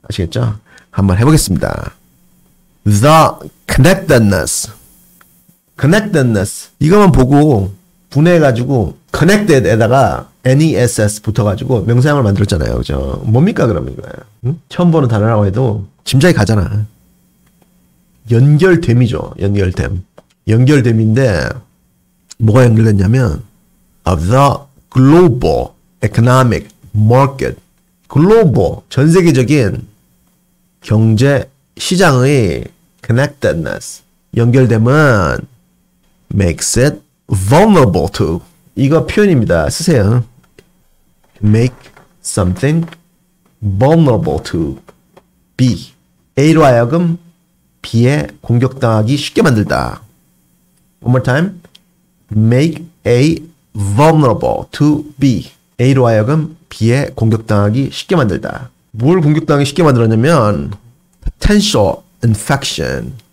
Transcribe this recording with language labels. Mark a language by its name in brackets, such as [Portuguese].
[Korean] 아시겠죠? 한번 해보겠습니다. [English] The connectedness. connectedness. [Korean] 이거만 보고 분해해가지고 connected에다가 NESS 붙어가지고 명사형을 만들었잖아요. 그죠? 뭡니까 그러면 이거야? 응? 처음 보는 단어라고 해도 짐작이 가잖아. 연결됨이죠. 연결됨. 연결됨인데 뭐가 연결됐냐면 [English] of the global economic market. [Korean] 글로벌 전 세계적인 경제 시장의 connectedness. 연결됨은 [English] makes it vulnerable to. [Korean] 이거 표현입니다. 쓰세요. [English] Make something vulnerable to B. [Korean] A로 하여금 B에 공격당하기 쉽게 만들다. [English] One more time. Make A vulnerable to B. [Korean] A로 하여금 B에 공격당하기 쉽게 만들다. 뭘 공격당하기 쉽게 만들었냐면 [English] potential infection.